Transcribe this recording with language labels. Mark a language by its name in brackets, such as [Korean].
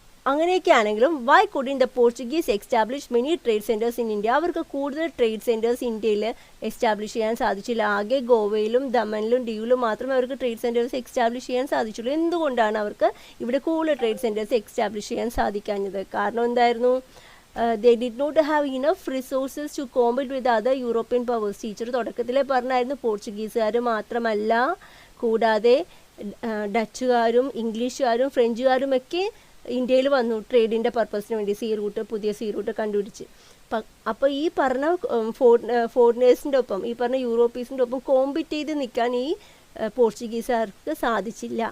[English] അങ്ങനെയൊക്കെയാണെങ്കിലും why couldn't the Portuguese establish many trade centres in India? [Malayalam] അവർക്ക് കൂടുതൽ trade centres ഇന്ത്യയിൽ establish ചെയ്യാൻ സാധിച്ചില്ല. ആകെ ഗോവയിലും ദമനിലും ഡിയുവിലും മാത്രമേ അവർക്ക് ട്രേഡ് സെൻറ്റേഴ്സ് എസ്റ്റാബ്ലിഷ് ചെയ്യാൻ സാധിച്ചുള്ളൂ. എന്തുകൊണ്ടാണ് അവർക്ക് ഇവിടെ കൂടുതൽ ട്രേഡ് സെൻറ്റേഴ്സ് എസ്റ്റാബ്ലിഷ് ചെയ്യാൻ സാധിക്കാഞ്ഞത്? കാരണം എന്തായിരുന്നു? [English] they did not have enough resources to compete with other European powers. [Malayalam] Teacher തുടക്കത്തിലേ പറഞ്ഞായിരുന്നു പോർച്ചുഗീസുകാർ മാത്രമല്ല, കൂടാതെ ഡച്ചുകാരും ഇംഗ്ലീഷുകാരും ഫ്രഞ്ചുകാരും ഒക്കെ ഇന്ത്യയിൽ വന്നു ട്രേഡിൻ്റെ പർപ്പസിന് വേണ്ടി. പുതിയ സീ റൂട്ട് കണ്ടുപിടിച്ച്. അപ്പോൾ ഈ പറഞ്ഞ ഫോറിനേഴ്സിൻ്റെ ഒപ്പം, ഈ പറഞ്ഞ യൂറോപ്പീസിൻ്റെ ഒപ്പം കോമ്പീറ്റ് ചെയ്ത് നിൽക്കാൻ ഈ പോർച്ചുഗീസുകാർക്ക് സാധിച്ചില്ല.